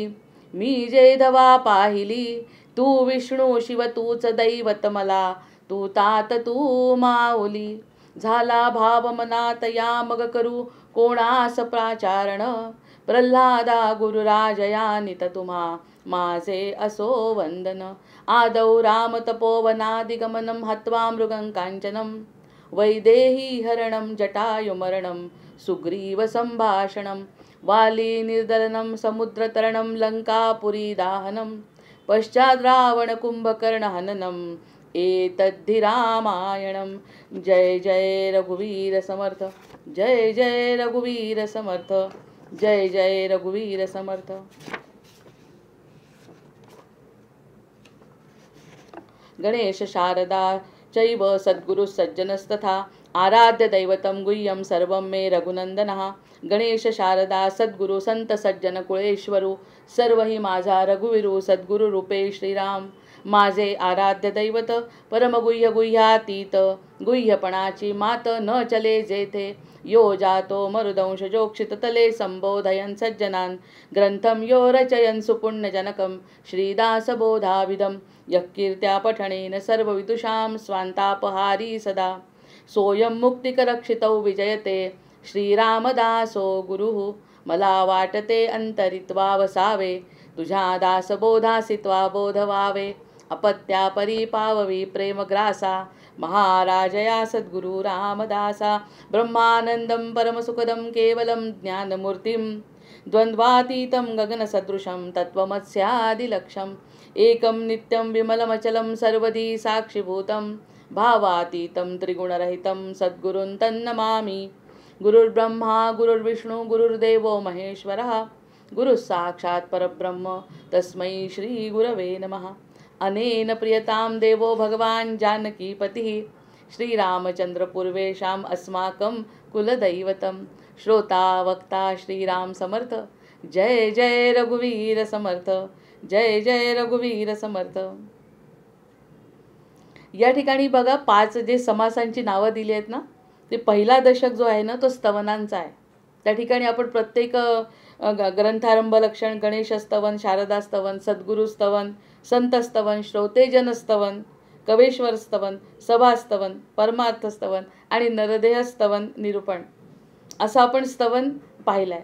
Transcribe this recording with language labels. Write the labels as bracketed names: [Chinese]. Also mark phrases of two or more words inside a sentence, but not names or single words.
[Marathi] मी जे धवा पाहिली, तू विष्णू शिव तूच दैवत मला. तू तात तू माऊली, झाला भाव मनात या मग करू कोणास प्राचारण. प्रल्हादा गुरुराजया नित तुम्हा माझे असो वंदन. [Sanskrit] आदौ राम तपोवनादिगमनं हत्वा मृगं कांचनं. वैदेही हरणं जटायुमरणं, सुग्रीव संभाषणं. वाली निर्दलनं समुद्रतरणं, लंकापुरी दाहनं. पश्चात् रावण कुंभकर्ण हननम्, एतद्धि रामायणं. [Marathi] जय जय रघुवीर समर्थ, जय जय रघुवीर समर्थ, जय जय रघुवीर समर्थ. [Sanskrit] गणेश शारदा चैव सद्गुरु सज्जनस्तथा, आराध्य दैवतं गुह्यं सर्वं मे रघुनंदनः. [Marathi] गणेश शारदा सद्गुरु संत सज्जन कुळेश्वरू, सर्व ही माझा रघुवीरू. सद्गुरु रूपे श्रीराम माझे आराध्य दैवत. परमगुह्य गुह्यातीत, गुह्यपणाची मात न चले जेथे. [Sanskrit] यो जातो मरुदंश जोक्षित तले, संबोधयन् सज्जनान्. ग्रंथं यो रचयन् सुपुण्यजनकं, श्रीदासबोधाविदं. यः कीर्त्या पठनेन सर्वविदुषां स्वान्तापहारी सदा. सोऽयं मुक्तिकरक्षितौ विजयते, श्रीरामदासो गुरुः. [Marathi] मला वाटते अंतरित्वा वसावे, तुझ्या दासबोधासित्वा बोध व्हावे. अपत्या परिपाववी प्रेमग्रासा, महाराजया सद्गुरु रामदासा. [Sanskrit] ब्रह्मानंदं परमसुखदं केवलं ज्ञानमूर्तिं, द्वन्द्वातीतं गगनसदृशं तत्त्वमस्यादिलक्ष्यम्. एकं नित्यं विमलमचलं सर्वदी साक्षिभूतं, भावातीतं त्रिगुणरहितं सद्गुरुं तन्नमामि. गुरुर्ब्रह्मा गुरुर्विष्णु गुरुर्देवो महेश्वरः, गुरुः साक्षात् परब्रह्म तस्मै श्री गुरवे नमः. अनेन प्रियतां देवो भगवान् जानकीपतिः, श्रीरामचंद्र पूर्वेषाम् अस्माकं कुलदैवतं. [Marathi] श्रोता वक्ता श्रीराम समर्थ, जय जय रघुवीर समर्थ, जय जय रघुवीर समर्थ. या ठिकाणी बघा 5 जे समासांची नावं दिली आहेत ना, ते पहिला दशक जो आहे ना तो स्तवनांचा आहे. त्या ठिकाणी आपण प्रत्येक ग्रंथारंभ लक्षण, गणेश स्तवन, शारदा स्तवन, सद्गुरु स्तवन, संत स्तवन, श्रोतेजन स्तवन, कवेश्वर स्तवन, सभा स्तवन, परमार्थ स्तवन आणि नरदेह स्तवन निरूपण असं आपण स्तवन पाहिलंय.